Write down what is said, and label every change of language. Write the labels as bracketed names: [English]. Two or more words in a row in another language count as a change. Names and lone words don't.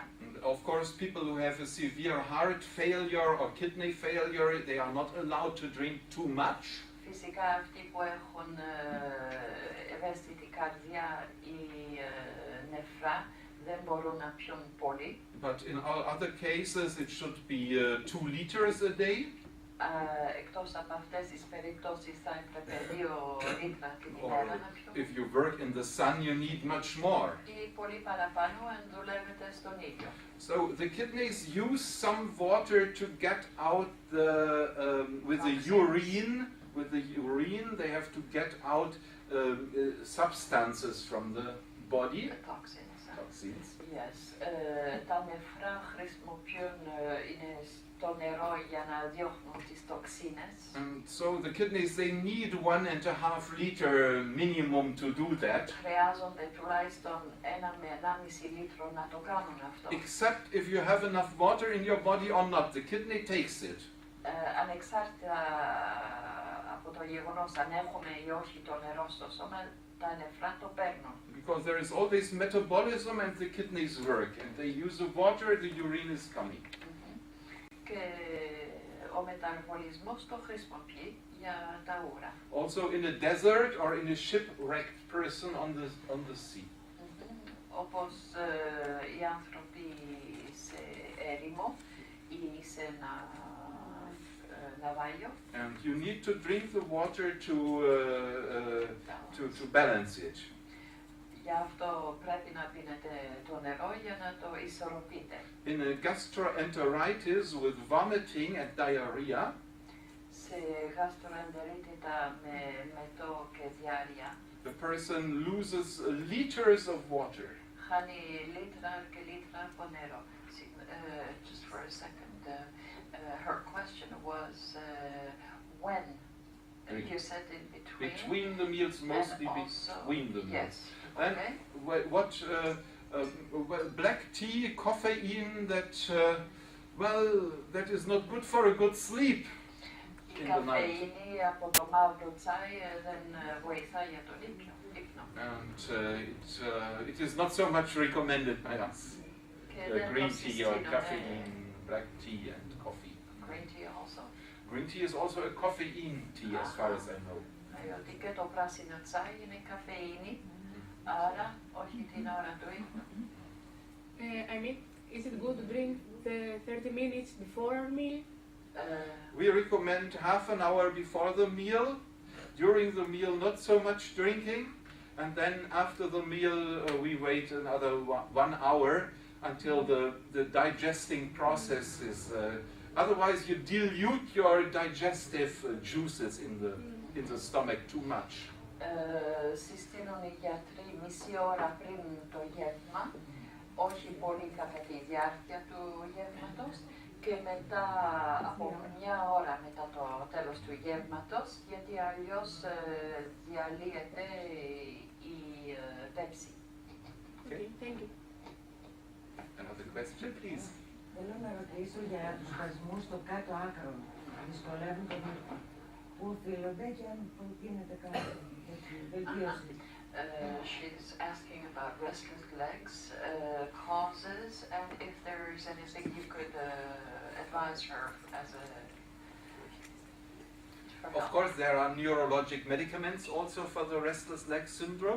[English] And of course, people who have a severe heart failure or kidney failure, they are not allowed to drink too much. [Greek] Φυσικά αυτοί που έχουν ευαίσθητη καρδιά ή νεφρά δεν μπορούν να πιούν πολύ. [English] But in all other cases, it should be 2 liters a day. [Greek] Εκτός από αυτές τις περιπτώσεις θα έπρεπε 2 λίτρα την ημέρα να πιούν. [English] If you work in the sun, you need much more. [Greek] Ή πολύ παραπάνω αν δουλεύετε στον ήλιο. [English] So the kidneys use some water to get out the with the urine, with the urine they have to get out substances from the body. Toxins. Yes. [Greek] Τα νεφρά χρησιμοποιούν είναι στο νερό για να διώχνουν τις τοξίνες. [English] And so the kidneys, they need 1.5 liter minimum to do that. [Greek] Χρειάζονται τουλάχιστον 1 με 1,5 λίτρο να το κάνουν αυτό. [English] Except if you have enough water in your body or not, the kidney takes it. [Greek] Ανεξάρτητα από το γεγονός αν έχουμε ή όχι το νερό στο σώμα, τα νεφρά το παίρνουν. [English] Because there is always metabolism and the kidneys work, and they use the water, the urine is coming. [Greek] Και ο μεταβολισμός το χρησιμοποιεί για τα ούρα. [English] Also in a desert or in a shipwrecked person on the sea. [Greek] Όπως οι άνθρωποι σε έρημο ή σε ένα ναυάγιο. [English] And you need to drink the water to balance it. [Greek] Γι' αυτό πρέπει να πίνετε το νερό για να το ισορροπείτε. [English] In a gastroenteritis with vomiting and diarrhea, [Greek] σε γαστροεντερίτιδα με μετό και διάρρεια, [English] the person loses liters of water. [Greek] χάνει λίτρα και λίτρα από νερό. [English] Just for a second, her question was when you said in between. Between the meals, mostly between the meals. Yes. And Okay. what black tea, caffeine, that is not good for a good sleep [Greek] Η [English] in the night. [Greek] καφεΐνη από το μαύρο τσάι δεν βοηθάει για τον ύπνο. [English] And it is not so much recommended by us. Green tea or caffeine, black tea and coffee. Green tea also. Green tea is also a caffeine tea as far as I know. [Greek] Διότι και το πράσινο τσάι είναι καφεΐνη, άρα όχι την ώρα του ύπνου. [English] I mean, is it good to drink the 30 minutes before our meal? We recommend half an hour before the meal. During the meal, not so much drinking. And then after the meal, we wait another 1 hour until the digesting process is... otherwise, you dilute your digestive juices in the stomach too much. [Greek] Συστήνουν οι γιατροί μισή ώρα πριν το γεύμα, όχι πολύ κατά τη διάρκεια του γεύματος, και μετά από 1 ώρα μετά το τέλος του γεύματος, γιατί αλλιώς διαλύεται η πέψη. [English] Okay, thank you. Another question, please. [Greek] Θέλω να ρωτήσω για τους σπασμούς στο κάτω άκρο. Δυσκολεύουν τον ύπνο. Πού οφείλονται και αν γίνεται κάτι για τη βελτίωση. [English] She's asking about restless legs, causes, and if there's anything you could advise her as a... Of course, there are neurologic medicaments also for the restless leg syndrome.